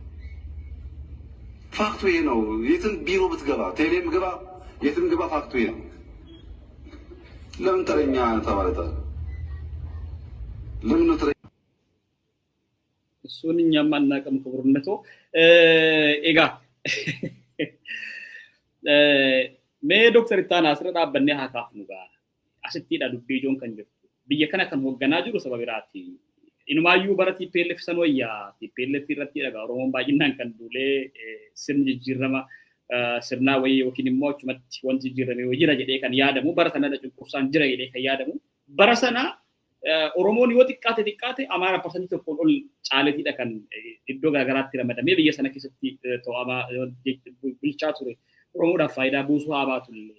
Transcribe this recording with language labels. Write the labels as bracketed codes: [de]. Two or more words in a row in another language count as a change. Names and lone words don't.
[am] ፋክቱ ይሄ ነው። የትም ቢሮ ብትገባ ቴሌም ግባ የትም ግባ ፋክቱ ይሄ ነው። ለምን ተረኛ ተባለታ? ለምን ነው ተረኛ? እሱን እኛም አናውቅም ክቡርነቶ ኤጋ Mee Dr. [om] Ittaanaa asirra dhaabbannee haa kaafnu gaa. Asittiidha dubbii ijoon kan jirtu. Biyya kana kan hoogganaa jiru saba biraati. Inumaayyuu bara TPLF san wayyaa TPLF irratti dhagaa Oromoon baay'inaan kan duulee sirni jijjiirama sirnaa wayii yookiin immoo achumatti wanti jijjiirame jira jedhee kan yaadamu bara sanadha cunqursaan jira jedhee kan yaadamu bara sana Oromoon yoo xiqqaate Amaara parsantii tokkoon ol caaleetiidha kan iddoo garaagaraatti ramadamee biyya sana keessatti to'amaa bulchaa ture Oromoodhaaf faayidaa buusuu haa baatullee.